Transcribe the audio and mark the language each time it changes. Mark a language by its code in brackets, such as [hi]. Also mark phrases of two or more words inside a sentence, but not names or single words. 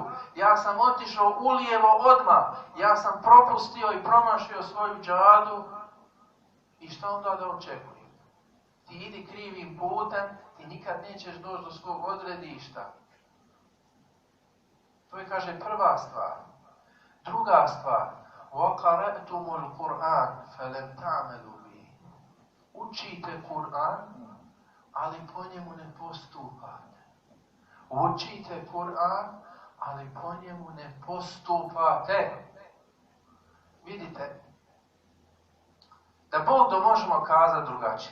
[bs] Ja sam otišao ulijevo odmah. Ja sam propustio i promašio svoju džadu. I šta onda da očekujem? Ti idi krivim putem, ti nikad nećeš doći do svog odredišta. To je, kaže, prva stvar. Druga stvar. [ar] وَقَرَأْتُمُ الْقُرْآنِ فَلَمْ تَعْمَلُوا بِهِ. [bs] Učite Kur'an, ali po njemu ne postupate. Učite Kur'an, ali po njemu ne postupate. Vidite, da Bog to možemo kazati drugačije.